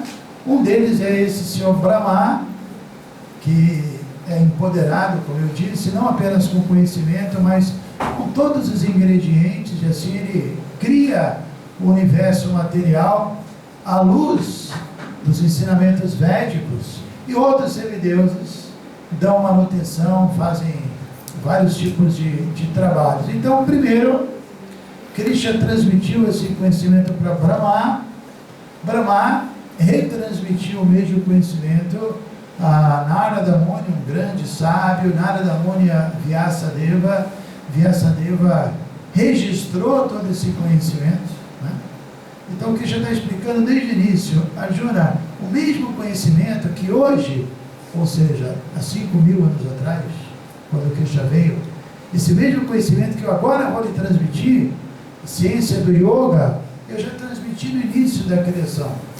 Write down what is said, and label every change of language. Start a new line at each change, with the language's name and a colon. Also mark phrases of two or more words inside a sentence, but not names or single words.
Portuguese: Um deles é esse senhor Brahma, que é empoderado, como eu disse, não apenas com conhecimento, mas com todos os ingredientes, e assim ele cria o universo material à luz dos ensinamentos védicos, e outros semideuses dão manutenção, fazem vários tipos de trabalhos. Então, primeiro, Krishna transmitiu esse conhecimento para Brahma. Brahma retransmitiu o mesmo conhecimento a Narada Muni, um grande sábio. Narada Muni, Vyasadeva. Vyasadeva registrou todo esse conhecimento, né? Então, o Krishna está explicando desde o início, Arjuna, o mesmo conhecimento que hoje, ou seja, há 5.000 anos atrás, quando Krishna veio, esse mesmo conhecimento que eu agora vou lhe transmitir, ciência do yoga, eu já transmiti no início da criação.